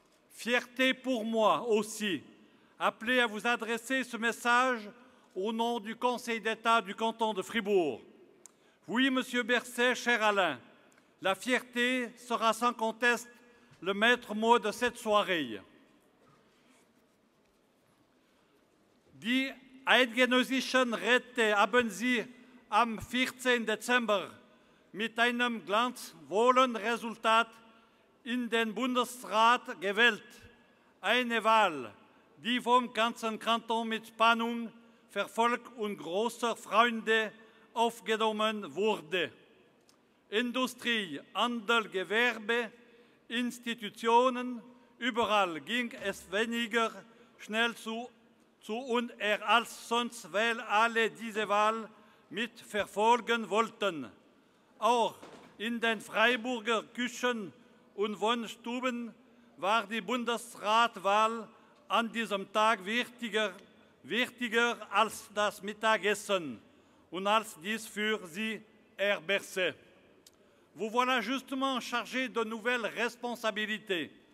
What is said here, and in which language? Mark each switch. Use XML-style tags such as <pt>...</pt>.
<fr>Fierté pour moi aussi, appelé à vous adresser ce message au nom du Conseil d'État du canton de Fribourg. Oui, Monsieur Berset, cher Alain, la fierté sera sans conteste le maître mot de cette soirée.</fr> <de>Die eidgenössischen Räte haben Sie am 14. Dezember mit einem glanzvollen Resultat in den Bundesrat gewählt. Eine Wahl, die vom ganzen Kanton mit Spannung verfolgt und großer Freude aufgenommen wurde. Industrie, Handel, Gewerbe, Institutionen, überall ging es weniger schnell zu und als sonst, weil alle diese Wahl mit verfolgen wollten. Auch in den Freiburger Küchen und Wohnstuben war die Bundesratwahl an diesem Tag wichtiger als das Mittagessen und als dies für Sie, Herr Berset.</de> <fr>Vous voilà justement chargé de nouvelles responsabilités.</fr>